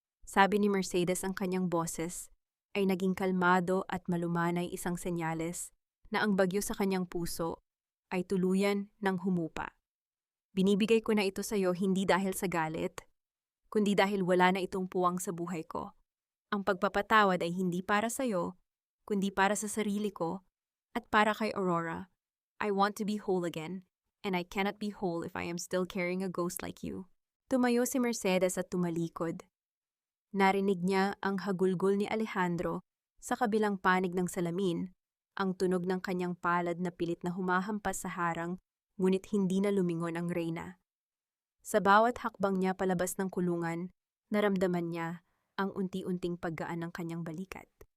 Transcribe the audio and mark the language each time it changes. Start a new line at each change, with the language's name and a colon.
Filipino: Sabi ni Mercedes, ang kanyang boses ay naging kalmado at malumanay, isang senyales na ang bagyo sa kanyang puso ay tuluyan ng humupa. Binibigay ko na ito sa iyo hindi dahil sa galit, kundi dahil wala na itong puwang sa buhay ko. Ang pagpapatawad ay hindi para sa iyo, kundi para sa sarili ko at para kay Aurora.
English: I want to be whole again, and I cannot be whole if I am still carrying a ghost like you.
Filipino: Tumayo si Mercedes at tumalikod. Narinig niya ang hagulgol ni Alejandro sa kabilang panig ng salamin, ang tunog ng kanyang palad na pilit na humahampas sa harang, ngunit hindi na lumingon ang reyna. Sa bawat hakbang niya palabas ng kulungan, naramdaman niya ang unti-unting paggaan ng kanyang balikat.